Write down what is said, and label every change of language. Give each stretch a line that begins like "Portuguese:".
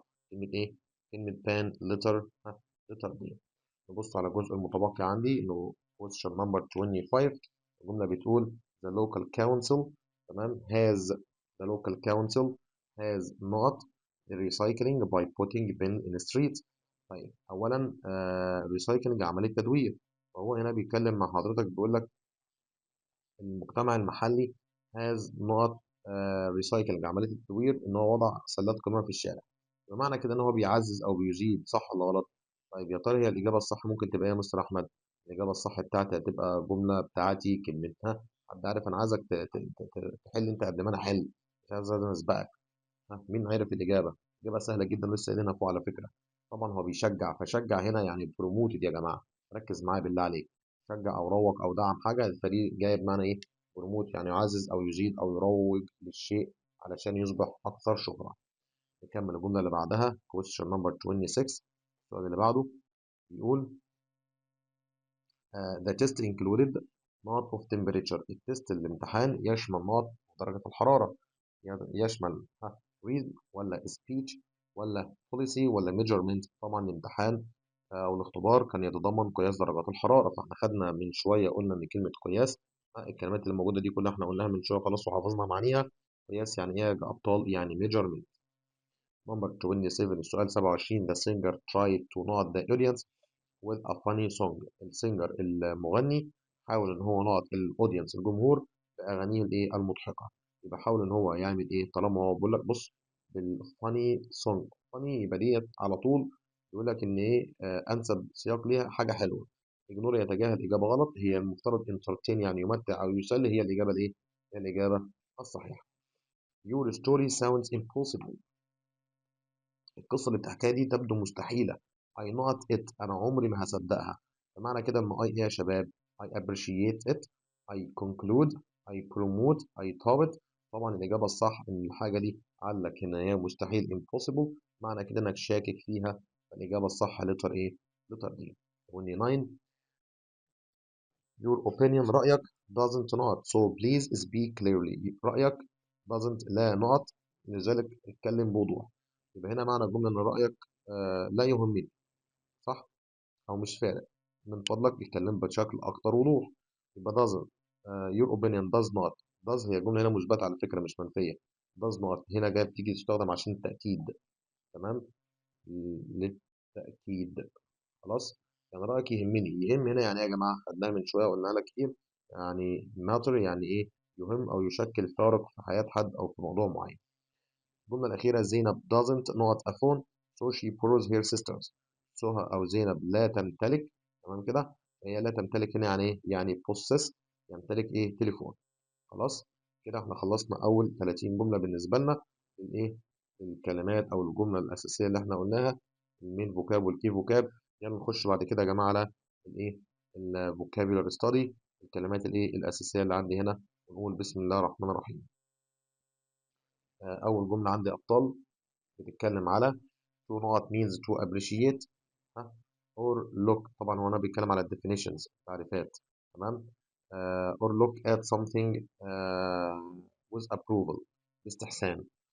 Arabic: كلمه ايه؟ كلمه ban letter.
English: letter B.
Arabic: نبص على الجزء المتبقي عندي انه question number 25. الجملة بتقول
English: the local council تمام the local council has not the recycling by putting bin in streets.
Arabic: طيب اولا ريسايكلينج عمليه تدوير. وهو هنا بيتكلم مع حضرتك بيقول لك المجتمع المحلي has نقط ريسايكلينج عمليه التدوير ان هو وضع سلات قمامه في الشارع. بمعنى كده ان هو بيعزز او بيزيد، صح ولا غلط؟ طيب يا ترى هي الاجابه الصح ممكن تبقى ايه يا مستر احمد؟ الاجابه الصح بتاعتي هتبقى جمله بتاعتي كلمتها. حد عارف؟ انا عايزك تحل انت قبل ما انا احل، مش عايز أنا اسبقك. ها، مين عارف الإجابة؟ إجابة سهلة جدا لسه قايلينها فوق على فكرة. طبعا هو بيشجع، فشجع هنا يعني بروموتد يا جماعة. ركز معايا بالله عليك. شجع أو روج أو دعم حاجة، الفريق جاي بمعنى إيه؟ بروموت يعني يعزز أو يزيد أو يروج للشيء علشان يصبح أكثر شهرة. نكمل الجملة اللي بعدها question number 26. السؤال اللي بعده بيقول
English: the test included not of temperature.
Arabic: التست الامتحان يشمل not درجة الحرارة. يشمل read ولا speech ولا policy ولا measurement. طبعا الامتحان أو الاختبار كان يتضمن قياس درجات الحرارة، فاحنا خدنا من شوية قلنا إن كلمة قياس، الكلمات اللي موجودة دي كلها احنا قلناها من شوية خلاص وحفظنا معانيها. قياس يعني إيه يا أبطال؟ يعني measurement.
English: number 27
Arabic: السؤال 27
English: the singer tried to not the audience with a funny song.
Arabic: السينجر المغني حاول ان هو نقط الاودينس الجمهور باغانيه الايه المضحكه. يبقى حاول ان هو يعمل ايه طالما هو بيقول لك بص بالفاني سونج. فاني يبقى ديت على طول يقول لك ان ايه انسب سياق ليها حاجه حلوه. اجنور يتجاهل اجابه غلط. هي المفترض انترتين يعني يمتع او يسلي. هي الاجابه الايه؟ هي الاجابه الصحيحه.
English: Your story sounds impossible.
Arabic: القصة اللي بتحكيها دي تبدو مستحيلة.
English: I not it.
Arabic: أنا عمري ما هصدقها. فمعنى كده إن I إيه يا شباب؟
English: I appreciate it. I conclude. I promote. I top it.
Arabic: طبعا الإجابة الصح إن الحاجة دي عندك هنا هي مستحيل impossible. معنى كده إنك شاكك فيها. فالإجابة الصح letter إيه؟ letter D.
English: 29 your opinion
Arabic: رأيك
English: doesn't not so please speak clearly.
Arabic: رأيك doesn't لا نقط لذلك اتكلم بوضوح. يبقى هنا معنى الجملة إن رأيك لا يهمني، صح؟ أو مش فارق. من فضلك اتكلم بشكل أكتر وضوح. يبقى doesn't
English: your opinion does not.
Arabic: does هي جملة هنا مثبتة على فكرة مش منفية.
English: does not
Arabic: هنا جاية بتيجي تستخدم عشان التأكيد. تمام؟ للتأكيد. خلاص؟ يعني رأيك يهمني. يهم هنا يعني إيه يا جماعة؟ خدناها من شوية وقلنا لك كتير. يعني matter يعني إيه؟ يهم أو يشكل فارق في حياة حد أو في موضوع معين. الجملة الأخيرة
English: زينب doesn't not a phone so she borrows her sisters.
Arabic: سهى أو زينب لا تمتلك. تمام كده؟ هي لا تمتلك هنا يعني إيه؟ يعني possess. يمتلك إيه؟ تليفون. خلاص؟ كده إحنا خلصنا أول 30 جملة بالنسبة لنا. الإيه؟ الكلمات أو الجملة الأساسية اللي إحنا قلناها. المين فوكاب والكي فوكاب. يلا نخش بعد كده يا جماعة على الإيه؟ الفوكابيولار ستادي. الكلمات الإيه؟ الأساسية اللي عندي هنا. ونقول بسم الله الرحمن الرحيم. أول جملة عندي أبطال بتتكلم على
English: to not means to appreciate ها or look.
Arabic: طبعا هو انا بيتكلم على definitions تعريفات. تمام.
English: or look at something with approval
Arabic: باستحسان.